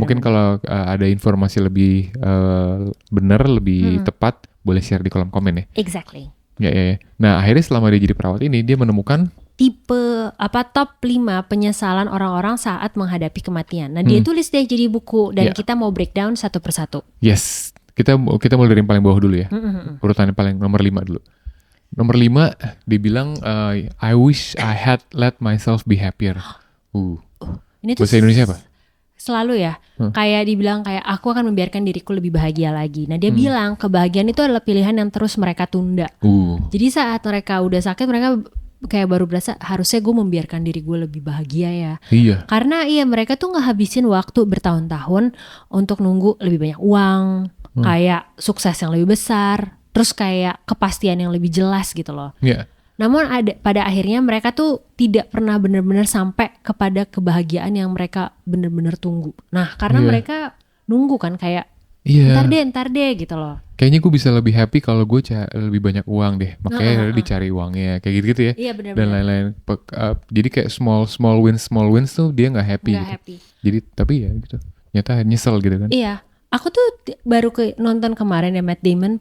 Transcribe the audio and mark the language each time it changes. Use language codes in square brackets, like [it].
[id] Mungkin kalau ada informasi lebih benar, lebih tepat, boleh share di kolom komen ya. [en] Exactly. [id] Ya. Nah akhirnya selama dia jadi perawat ini dia menemukan tipe top 5 penyesalan orang-orang saat menghadapi kematian. Nah dia tulis deh jadi buku dan kita mau breakdown satu persatu. Yes, kita mulai dari yang paling bawah dulu ya. Urutannya paling nomor 5 dulu. Nomor 5 dibilang [en] I wish I had let myself be happier. [id] Ini tuh bahasa Indonesia apa? Selalu ya, kayak dibilang kayak aku akan membiarkan diriku lebih bahagia lagi. Nah dia bilang kebahagiaan itu adalah pilihan yang terus mereka tunda. Jadi saat mereka udah sakit mereka kayak baru berasa harusnya gue membiarkan diri gue lebih bahagia ya. Iya. Karena mereka tuh ngehabisin waktu bertahun-tahun untuk nunggu lebih banyak uang, kayak sukses yang lebih besar, terus kayak kepastian yang lebih jelas gitu loh. Iya. Namun pada akhirnya mereka tuh tidak pernah benar-benar sampai kepada kebahagiaan yang mereka benar-benar tunggu. Nah karena mereka nunggu kan kayak ntar deh gitu loh. Kayaknya gue bisa lebih happy kalau gue lebih banyak uang deh. Makanya dicari uangnya kayak gitu ya. Iya benar-benar. Dan lain-lain. Jadi kayak small wins tuh dia nggak happy. Jadi tapi ya gitu. Nyata nyesel gitu kan. Iya. Aku tuh baru nonton kemarin ya Matt Damon.